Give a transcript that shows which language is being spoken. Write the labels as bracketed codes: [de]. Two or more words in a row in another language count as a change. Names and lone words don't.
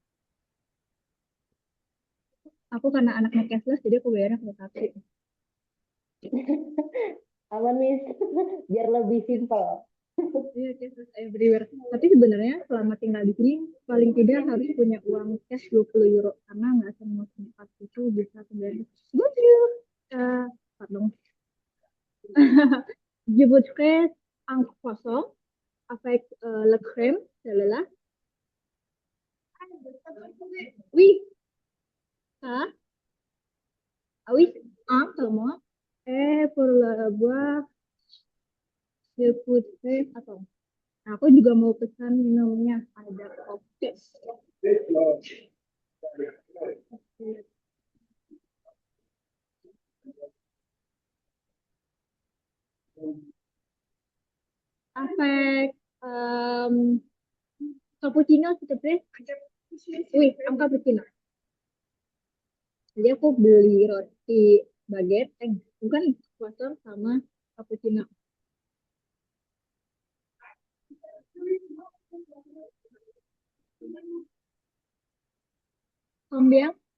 [id] Aku karena anaknya cashless, jadi aku bayarnya pakai kartu. Aman, Miss. Biar lebih simpel. Iya, [en] cashless everywhere. [id] Tapi sebenarnya selama tinggal di sini, paling tidak harus punya uang cash 20 euro. Karena nggak semua tempat itu bisa bayar. [fr] Bonjour. Pardon. Je voudrais un croissant avec la crème, celle-là. Oui, ça. Ah oui, un seulement. Et pour le boire, je voudrais... Attends. [id] Aku juga mau pesan minumnya. Ada kopi. [fr] Avec cappuccino, s'il te plaît. Oui, un cappuccino. [id] Jadi aku beli roti baguette, bukan croissant sama cappuccino. [fr] Combien?